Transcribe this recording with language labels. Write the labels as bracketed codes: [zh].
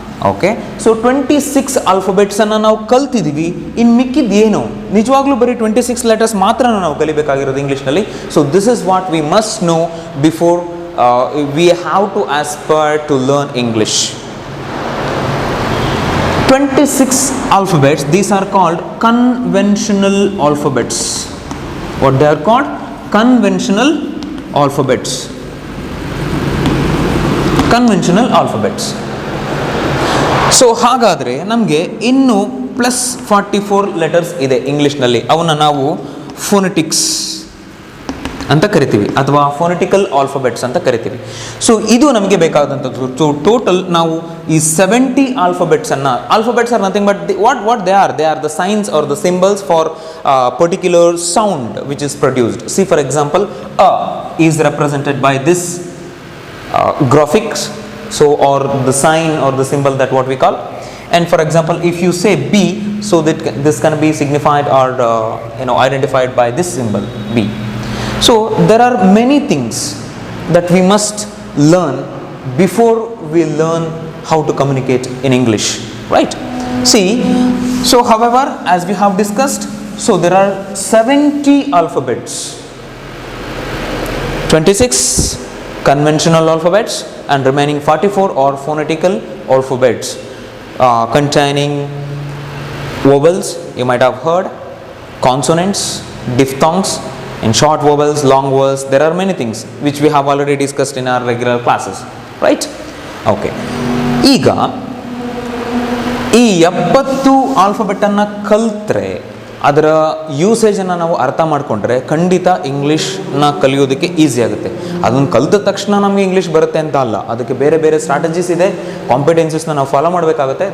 [kn] Okay, so 26 ಆಲ್ಫಾಬೆಟ್ಸನ್ನು ನಾವು ಕಲ್ತಿದ್ದೀವಿ. ಇನ್ನು ಮಿಕ್ಕಿದ್ದು ಏನು? ನಿಜವಾಗ್ಲೂ ಬರೀ 26 ಲೆಟರ್ಸ್ ಮಾತ್ರ ನಾವು ಕಲಿಬೇಕಾಗಿರೋದು ಇಂಗ್ಲೀಷ್ನಲ್ಲಿ. [en] So this is what we must know before we have to aspire to learn English. 26 alphabets, these are called conventional alphabets. What they are called? Conventional alphabets. Conventional alphabets. [kn] So ಹಾಗಾದರೆ ನಮಗೆ ಇನ್ನೂ +44 letters ಇದೆ ಇಂಗ್ಲೀಷ್ನಲ್ಲಿ. ಅವನ್ನ ನಾವು phonetics ಅಂತ ಕರಿತೀವಿ, ಅಥವಾ ಫೋನೆಟಿಕಲ್ ಆಲ್ಫಾಬೆಟ್ಸ್ ಅಂತ ಕರಿತೀವಿ. [en] so [kn] ಇದು ನಮಗೆ ಬೇಕಾದಂಥದ್ದು. [en] so total [kn] ನಾವು ಈ [en] 70 alphabets are nothing but what they are the signs are the symbols for particular sound which is produced. See for example, ಅ is represented by this graphics, so or the sign or the symbol that what we call. And for example, if you say B, so that this can be signified or identified by this symbol B. So there are many things that we must learn before we learn how to communicate in English, right? See, so however, as we have discussed, so there are 70 alphabets, 26 conventional alphabets and remaining 44 are phonetical alphabets, containing vowels, you might have heard, consonants, diphthongs, in short vowels, long vowels. There are many things which we have already discussed in our regular classes, right? [kn] Okay, ಈಗ ಈ 70 ಆಲ್ಫಾಬೆಟನ್ನು ಕಲಿತ್ರೆ ಅದರ ಯೂಸೇಜನ್ನು ನಾವು ಅರ್ಥ ಮಾಡಿಕೊಂಡ್ರೆ ಖಂಡಿತ ಇಂಗ್ಲೀಷ್ನ ಕಲಿಯೋದಕ್ಕೆ easy ಆಗುತ್ತೆ. ಅದನ್ನು ಕಲಿತ ತಕ್ಷಣ ನಮಗೆ ಇಂಗ್ಲೀಷ್ ಬರುತ್ತೆ ಅಂತ ಅಲ್ಲ, ಅದಕ್ಕೆ ಬೇರೆ ಬೇರೆ ಸ್ಟ್ರಾಟಜೀಸ್ ಇದೆ, ಕಾಂಪಿಟೆನ್ಸಸ್ನ ನಾವು ಫಾಲೋ ಮಾಡಬೇಕಾಗುತ್ತೆ.